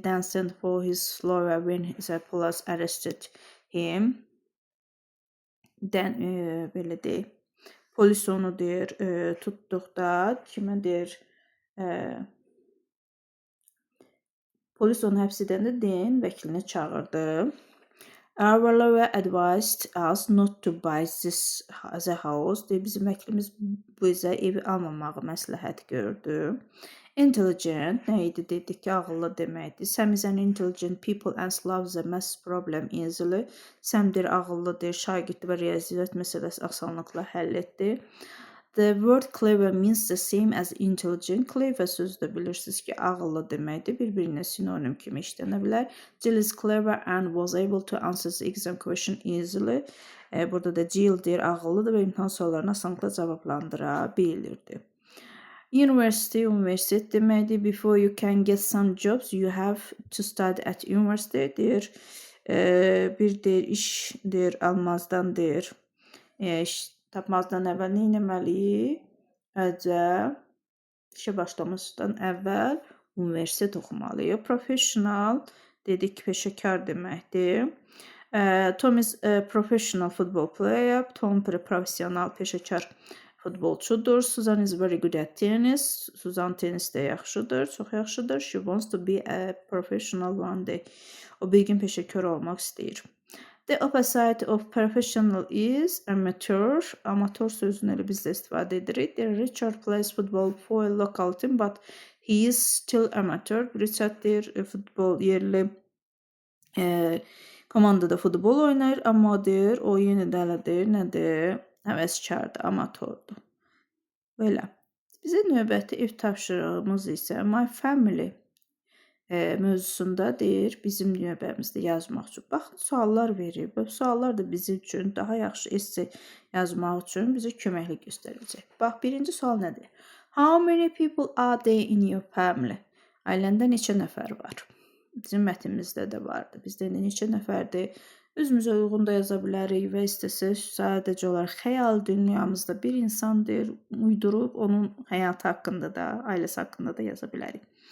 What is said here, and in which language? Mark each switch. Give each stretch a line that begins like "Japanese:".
English: Dancing for his lawyer when the police arrested him.
Azerbaijani: Belə deyək, polis onu deyir, tutduqda, kimə deyir, polis onu həbs edəndə deyin, vəkilinə çağırdı.
English: Our lawyer advised us not to buy the house.
Azerbaijani: Bizim vəkilimiz bizə evi almamağı məsləhət gördü. Intelligent nə idi? Dedik ki, ağıllı deməkdir.
English: Sam is an intelligent people and solves the math problem easily.
Azerbaijani: Sam deyir, ağıllıdır, şagird və riyaziyyat məsələsi asanlıqla həll etdi.
English: The word clever means the same as intelligent.
Azerbaijani: Clever sözü də bilirsiniz ki, ağıllı deməkdir. Bir-birinə sinonim kimi işlənə bilər.
English: Jill is clever and was able to answer the exam question easily.
Azerbaijani: Burada da Jill deyir, ağıllıdır və imtahan suallarını asanlıqla cavablandıra bilirdi. University, universitet deməkdir.
English: Before you can get some jobs, you have to study at university
Azerbaijani: deyir. Bir deyir, iş deyir, almazdan deyir. İş tapmazdan əvvəl nə etməliyik? İşə başlamışdan əvvəl universitet oxumalıyıq. Professional dedik, peşəkar deməkdir.
English: Tom is a professional football player.
Azerbaijani: Tom professional, peşəkar futbolçudur.
English: Susan is very good at tennis.
Azerbaijani: Susan tennisdə yaxşıdır, çox yaxşıdır.
English: She wants to be a professional one day.
Azerbaijani: O bir gün peşəkar olmaq istəyir.
English: The opposite of professional is amateur.
Azerbaijani: Amatör sözünü elə biz də istifadə edirik.
English: Richard plays football for a local team, but he is still amateur.
Azerbaijani: Richard deyir, futbol yerli komandada futbol oynayır, amma deyir, o yenə də elədir, nədir? Həvəskardır, amatördur. Belə. Bizə növbəti ev tapşırığımız isə my family mövzusunda deyir, bizim növbəmizdə yazmaq üçün. Baxın, suallar verir. Bu suallar da bizim üçün daha yaxşı esse yazmaq üçün bizə köməklik göstərəcək. Bax, birinci sual nədir?
English: How many people are there in your family?
Azerbaijani: Ailəndə neçə nəfər var? Bizim mətnimizdə də vardı. Bizdə neçə nəfərdir? Özümüzə uyğun da yaza bilərik və istəsək sadəcə olaraq xəyal dünyamızda bir insandır, uydurub onun həyatı haqqında da, ailəsi haqqında da yaza bilərik.